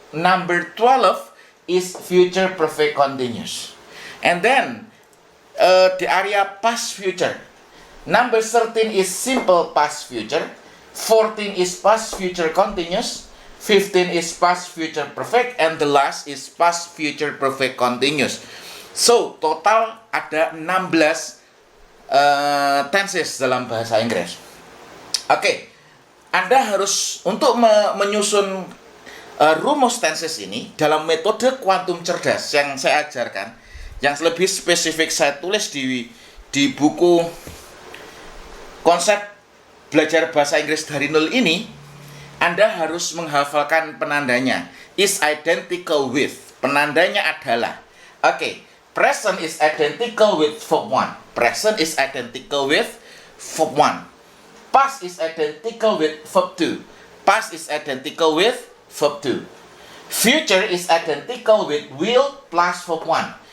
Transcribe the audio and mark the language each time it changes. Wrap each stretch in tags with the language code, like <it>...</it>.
<en>Number 12 is future perfect continuous. And then the area past future. Number 13 is simple past future. 14 is past future continuous. 15 is past future perfect. And the last is past future perfect continuous.</en> <id>So, total ada 16 tenses dalam bahasa Inggris. Oke, Anda harus untuk menyusun rumus tenses ini dalam metode kuantum cerdas yang saya ajarkan. Yang lebih spesifik saya tulis di buku konsep belajar bahasa Inggris dari nol ini. Anda harus menghafalkan penandanya.</id> <en>Is identical with.</en> <id>Penandanya adalah,</id> <en>present is identical with verb 1. Present is identical with verb 1. Past is identical with verb to. Past is identical with verb to. Future is identical with will plus verb 1.</en>